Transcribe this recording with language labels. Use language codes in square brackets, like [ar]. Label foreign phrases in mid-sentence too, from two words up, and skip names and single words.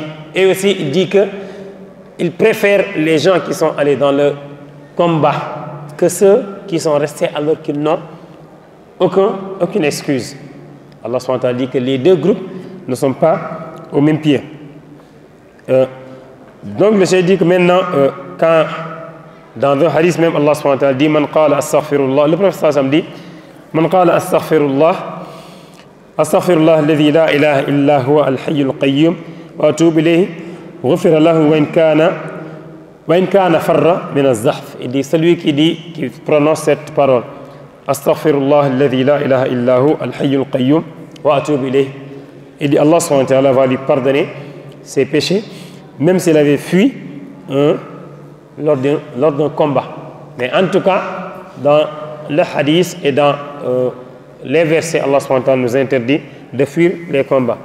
[fr] Et aussi, il dit que il préfère les gens qui sont allés dans le combat que ceux qui sont restés alors qu'ils n'ont aucune excuse. Allah [ar] سبحانه وتعالى [fr] dit que les deux groupes ne sont pas au même pied. Donc le cheikh dit que maintenant, quand dans le hadith même, [ar] الله سبحانه وتعالى dit, من قال أستغفر الله, [fr] le prophète [ar] صلى الله عليه وسلم dit, من قال أستغفر الله الذي لا إله إلا هو الحي القيوم وأتوب إليه غفر له وإن كان فر من الزحف. [fr] Il dit, celui qui prononce cette parole, [ar] أستغفر الله الذي لا إله إلا هو الحي القيوم وأتوب إليه. [fr] Il dit, Allah [ar] سبحانه وتعالى [fr] va lui pardonner ses péchés, même s'il avait fui lors d'un combat. Mais en tout cas, dans le hadith et dans les versets, Allah [ar] سبحانه وتعالى [fr] nous interdit de fuir les combats.